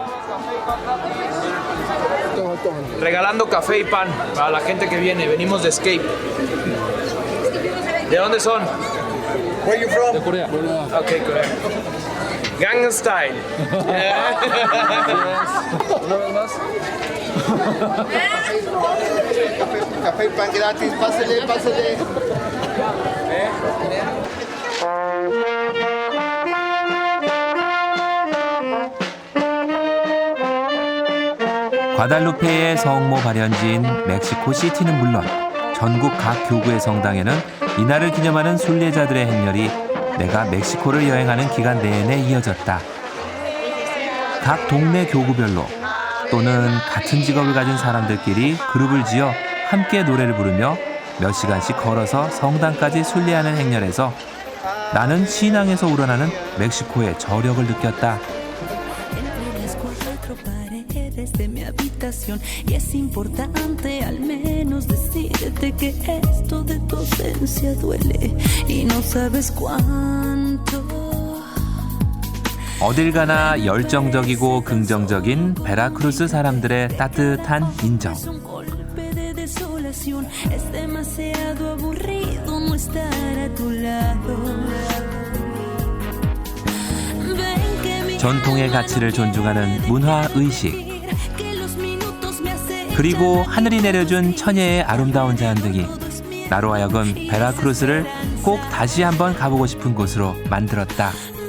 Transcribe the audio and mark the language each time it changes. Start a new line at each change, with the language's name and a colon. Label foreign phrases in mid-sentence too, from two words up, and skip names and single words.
Spanish: Regalando café y pan para la gente que viene. Venimos de Escape. ¿De dónde son?
English: Where are you from?
Spanish: De Corea. Okay, Corea. Gangnam Style. Una vez más. Café y pan gratis, pásale, pásale.
Korean: 과달루페의 성모 발현지인 멕시코 시티는 물론 전국 각 교구의 성당에는 이날을 기념하는 순례자들의 행렬이 내가 멕시코를 여행하는 기간 내내 이어졌다. 각 동네 교구별로 또는 같은 직업을 가진 사람들끼리 그룹을 지어 함께 노래를 부르며 몇 시간씩 걸어서 성당까지 순례하는 행렬에서 나는 신앙에서 우러나는 멕시코의 저력을 느꼈다.
Spanish: De mi habitación y es importante al menos decirte que esto de tu ausencia duele y no sabes cuánto.
Korean: 어딜 가나 열정적이고 긍정적인 베라크루스 사람들의 따뜻한 인정.
Spanish: Es demasiado aburrido no estar a tu lado.
Korean: 전통의 가치를 존중하는 문화의식. 그리고 하늘이 내려준 천혜의 아름다운 자연등이 나로 하여금 베라크루스를 꼭 다시 한번 가보고 싶은 곳으로 만들었다.